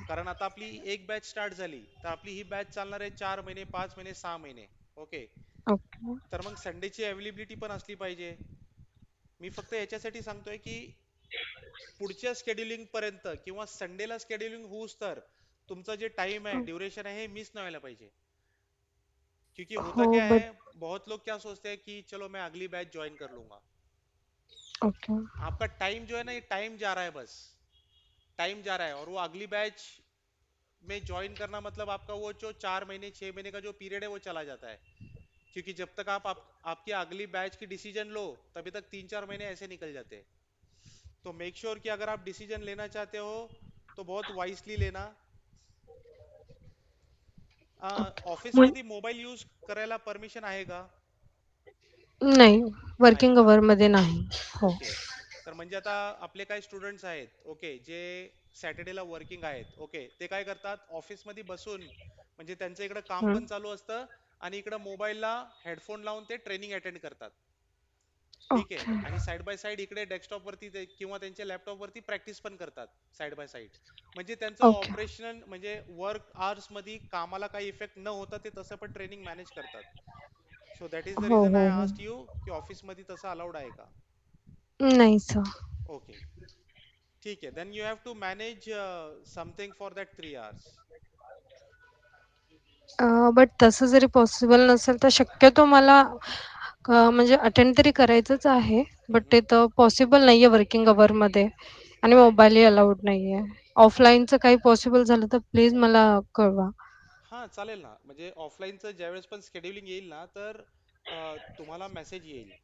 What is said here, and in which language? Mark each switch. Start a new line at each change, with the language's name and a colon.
Marathi: कारण आता आपली एक बॅच स्टार्ट झाली तर आपली ही बॅच चालणार आहे 4 महिने, 5 महिने, 6 महिने.
English: Okay. Okay.
Marathi: तर मग संडेची अवेलेबिलिटी पण असली पाहिजे. मी फक्त याच्यासाठी सांगतोय की पुढच्या शेड्युलिंग पर्यंत किंवा संडेला शेड्युलिंग होऊस तर तुमचा जे टाइम आहे, ड्युरेशन आहे हे मिस नाही व्हायला पाहिजे.
Hindi: क्योंकि होता
Marathi: हो
Hindi: क्या
English: but
Hindi: है, बहुत लोग क्या सोचते हैं कि चलो मैं अगली बैच ज्वाइन कर लूंगा।
English: Okay.
Hindi: आपका टाइम जो है ना ये टाइम जा रहा है, बस टाइम जा रहा है। और वो अगली बैच में ज्वाइन करना मतलब आपका वो जो 4 महीने 6 महीने का जो पीरियड है वो चला जाता है। क्योंकि जब तक आपकी अगली बैच की डिसीजन लो तभी तक 3 4 महीने ऐसे निकल जाते हैं। तो
English: make sure
Hindi: कि अगर आप डिसीजन लेना चाहते हो तो बहुत वाइसली लेना।
English: office
Marathi: म्हण मध्ये मोबाईल यूज करायला परमिशन आहे का? नाही, नाही
English: working
Marathi: का? अवरमध्ये नाही. हो.
English: Okay.
Marathi: तर म्हणजे आता आपले काही स्टुडंट्स आहेत ओके जे सॅटर्डेला वर्किंग आहेत. ओके, ते काय करतात ऑफिसमध्ये बसून, म्हणजे त्यांचं इकडं काम हं. पण चालू असतं आणि इकडं मोबाईलला हेडफोन लावून ते ट्रेनिंग अटेंड करतात. ठीक आहे,
English: Okay.
Marathi: आणि साइड बाय साइड इकडे डेस्कटॉप वरती किंवा त्यांच्या लॅपटॉप वरती प्रॅक्टिस पण करतात साइड बाय साइड. म्हणजे त्यांचं
English: Okay.
Marathi: ऑपरेशनल म्हणजे वर्क आवर्स मध्ये कामाला काही इफेक्ट न होता ते तसं पण ट्रेनिंग मॅनेज करतात.
English: so that is the
Marathi: हो,
English: reason I
Marathi: हो, हो.
English: asked you
Marathi: की ऑफिस मध्ये तसं अलाउड आहे का? नाही सर.
English: Okay.
Marathi: ठीक आहे,
English: Then you have to manage something for that 3 hours.
Marathi: But तसं जरी पॉसिबल नसेल तर शक्यतो मला म्हणजे अटेंड तरी करायचंच आहे. बट ते तर पॉसिबल नाहीये वर्किंग अवरमध्ये आणि मोबाईलही अलाउड नाहीये. ऑफलाईनचं काही पॉसिबल झालं तर प्लीज मला कळवा. हा चालेल ना, म्हणजे ऑफलाईनचं ज्यावेळेस पण शेड्युलिंग येईल ना तर तुम्हाला मेसेज येईल.